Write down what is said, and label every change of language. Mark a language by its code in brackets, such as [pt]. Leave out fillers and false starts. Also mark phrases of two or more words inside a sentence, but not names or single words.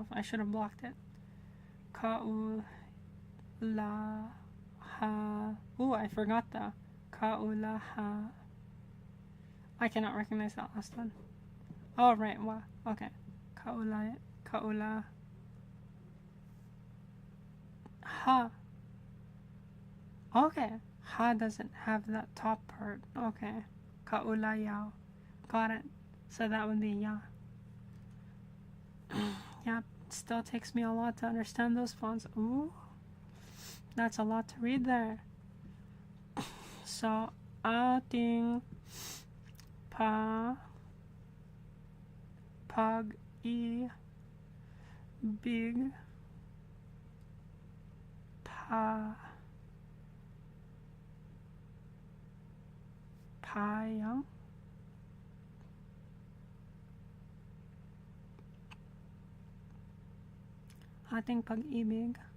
[en] I should have blocked it. Kaulaha. Ooh, I forgot the kaulaha. I cannot recognize that last one. Oh, right. Wow. Okay. Kaula. Ha. Okay. Ha doesn't have that top part. Okay. Kaula yao. Got it. So that would be ya. Yep. Still takes me a lot to understand those fonts. Ooh. That's a lot to read there. So, [tl] ating pag i big payang ating pag-ibig